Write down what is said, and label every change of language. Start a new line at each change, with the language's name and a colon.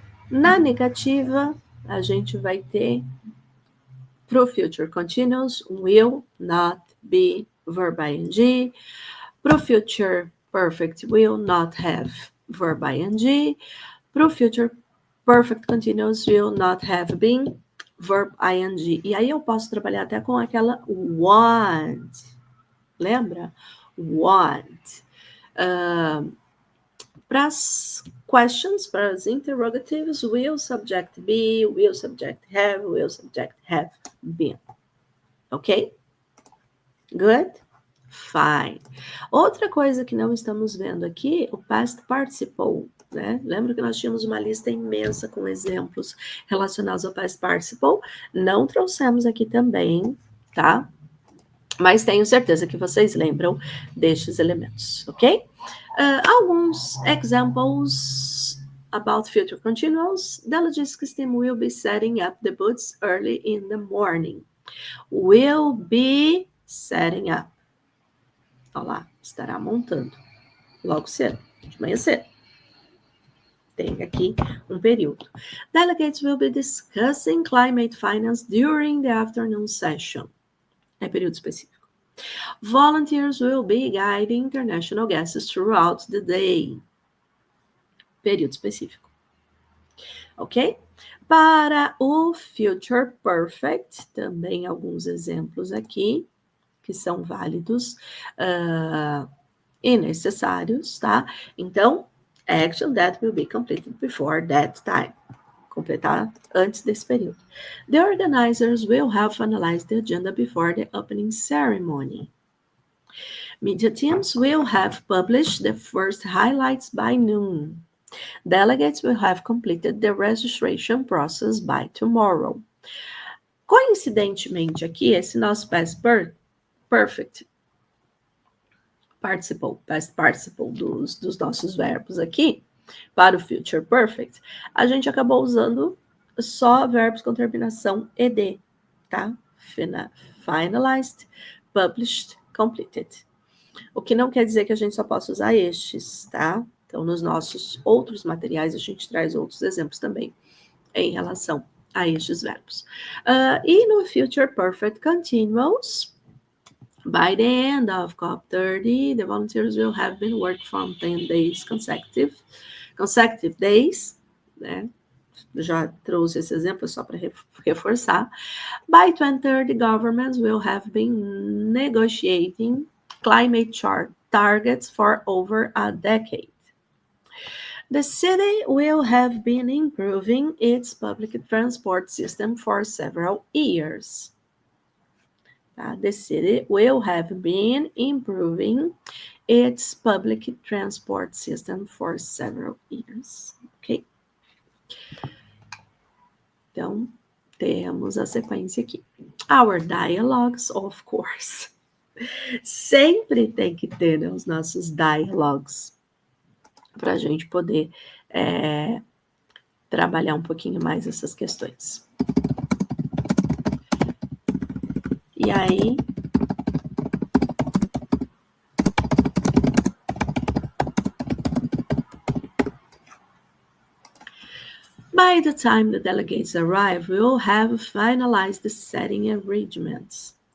Portuguese: Na negativa, a gente vai ter pro future continuous, will not be verb ing, pro future perfect will not have verb ing, pro future perfect continuous will not have been verb ing. E aí eu posso trabalhar até com aquela want. Lembra? Want. Para as questions, para as interrogatives, will subject be, will subject have been.
English: Ok? Good? Fine.
Portuguese: Outra coisa que não estamos vendo aqui, o past participle, né? Lembra que nós tínhamos uma lista imensa com exemplos relacionados ao past participle? Não trouxemos aqui também, tá? Mas tenho certeza que vocês lembram destes elementos, ok? Alguns examples about future continuous.
English: The logistics team will be setting up the boots early in the morning. Will be setting up.
Portuguese: Olha lá, estará montando. Logo cedo, de manhã cedo. Tem aqui um período.
English: Delegates will be discussing climate finance during the afternoon session.
Portuguese: É período específico.
English: Volunteers will be guiding international guests throughout the day.
Portuguese: Período específico. Ok? Para o future perfect, também alguns exemplos aqui que são válidos e necessários, tá?
English: Então, action that will be completed before that time.
Portuguese: Completar antes desse período.
English: The organizers will have finalized the agenda before the opening ceremony. Media teams will have published the first highlights by noon. Delegates will have completed the registration process by tomorrow.
Portuguese: Coincidentemente aqui, esse nosso past perfect participle, past participle dos nossos verbos aqui, para o future perfect, a gente acabou usando só verbos com terminação ed, tá?
English: Finalized, published, completed.
Portuguese: O que não quer dizer que a gente só possa usar estes, tá? Então, nos nossos outros materiais, a gente traz outros exemplos também em relação a estes verbos.
English: E no future perfect continuous, by the end of COP30, the volunteers will have been working from 10 days consecutive days, né?
Portuguese: Já trouxe esse exemplo só para reforçar.
English: By 2030, governments will have been negotiating climate targets for over a decade. The city will have been improving its public transport system for several years. The city will have been improving its public transport system for several years. Ok?
Portuguese: Então, temos a sequência aqui.
English: Our dialogues, of course.
Portuguese: Sempre tem que ter, né, os nossos dialogues para a gente poder trabalhar um pouquinho mais essas questões.
English: E aí, by the time the delegates arrive, we will have finalized the setting arrangements.